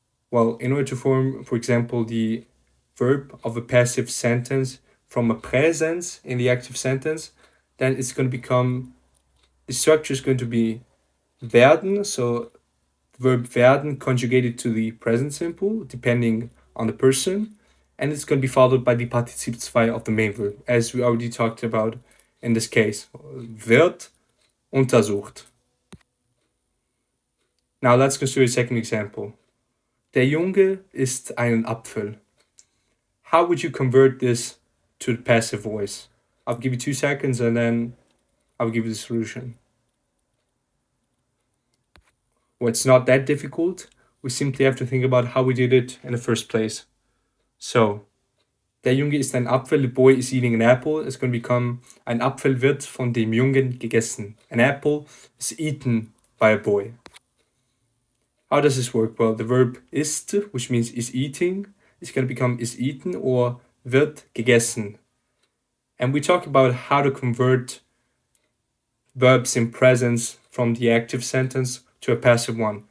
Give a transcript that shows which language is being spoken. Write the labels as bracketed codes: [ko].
[en] Well, in order to form, for example, the verb of a passive sentence from a presence in the active sentence, then it's going to become, the structure is going to be werden, so the verb werden conjugated to the present simple, depending on the person, and it's going to be followed by the Partizip 2 of the main verb, as we already talked about in this case. [de] Wird untersucht. [en] Now let's consider a second example. [de] Der Junge isst einen Apfel. [en] How would you convert this to the passive voice? I'll give you 2 seconds and then I'll give you the solution. Well, it's not that difficult. We simply have to think about how we did it in the first place. So, [de] der Junge isst ein Apfel, [en] the boy is eating an apple. It's going to become, [de] ein Apfel wird von dem Jungen gegessen. [en] An apple is eaten by a boy. How does this work? Well, the verb ist, which means is eating, is going to become is eaten or [de] wird gegessen. [en] And we talk about how to convert verbs in presence from the active sentence to a passive one.